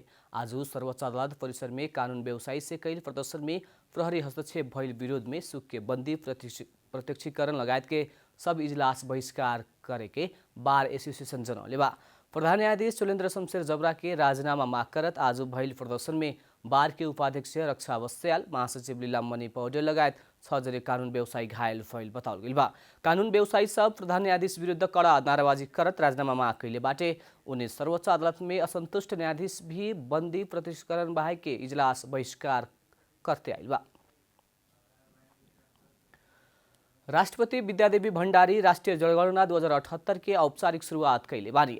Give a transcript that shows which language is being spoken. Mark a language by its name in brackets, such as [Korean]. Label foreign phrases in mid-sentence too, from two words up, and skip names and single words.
[Bhojpuri] आज सर्वोच्च अदालत परिसर में कानून व्यवसायी से कैल प्रदर्शन में प्रहरी हस्तक्षेप भइल विरोध में सुक के बंदी प्रत्यक्षीकरण लगायत के सब इजलास बहिष्कार करे के बार एसोसिएशन जनौले बा। प्रधान न्यायाधीश चोलेन्द्र शमशेर जबरा के राजीनामा माग करत आज भइल प्रदर्शन में बार के उपाध्यक्ष रक्षा बस्याल, महासचिव लीलामणि पौडेल लगायत 6 जने कानून व्यवसायी घायल भइल बताउल गेल बा। कानून व्यवसायी सब प्रधान न्यायाधीश विरुद्ध कड़ा नाराबाजी करत राजीनामा माग कैले बाटे। उन्हें सर्वोच्च अदालत में असंतुष्ट न्यायाधीश भी बंदी प्रत्यक्षीकरण बाहेक के इजलास बहिष्कार करते आइल बा। राष्ट्रपति विद्यादेवी भण्डारी राष्ट्रिय जनगणना 2078 के औपचारिक शुरुआत कैले बानी।